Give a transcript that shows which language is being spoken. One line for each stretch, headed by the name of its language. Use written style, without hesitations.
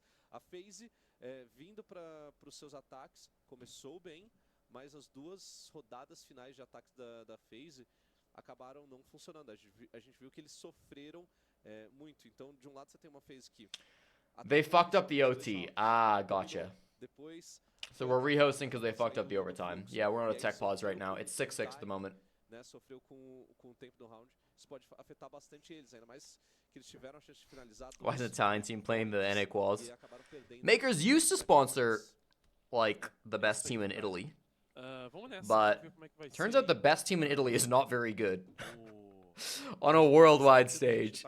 Portuguese: A FaZe, vindo para os seus ataques, começou bem, mas as 2 rodadas finais de ataques da FaZe acabaram não funcionando. A gente viu que eles sofreram muito. Então, de lado você tem uma FaZe que...
English: They fucked up the OT. Ah, gotcha. So we're rehosting because they fucked up the overtime. Yeah, we're on a tech pause right now. It's 6-6 at the moment.
Portuguese: Sofreu com o tempo do round. Isso pode afetar bastante eles, ainda mais que eles tiveram a chance de finalizar.
English: Why is the Italian team playing the NA quals? Makers used to sponsor, like, the best team in Italy. But turns out the best team in Italy is not very good on a worldwide stage.